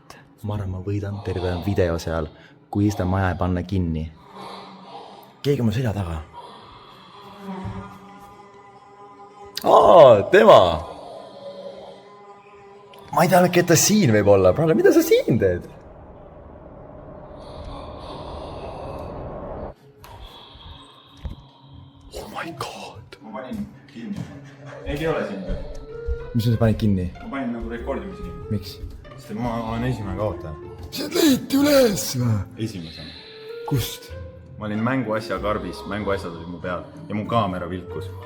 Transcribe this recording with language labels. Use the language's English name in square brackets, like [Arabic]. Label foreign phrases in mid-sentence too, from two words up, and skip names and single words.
[Estonian] Ma arvan, ma võidan terve video seal, kui seda maja ei panna kinni. Keegi on selja taga. Tema! Ma ei tea, et ta siin võib olla. Praegu, mida sa siin teed? [English] Oh my god! [Estonian] Ma panin kinni. Ei ole siin. Mis sa panid kinni? Ma panin nagu rekordimise kinni. Miks? Sest ma olen esimene kaotaja. See leiti üles või? Esimesena. Kust? Ma olin mänguasja karbis, mänguasjad olid mu peal ja mu kaamera vilkus.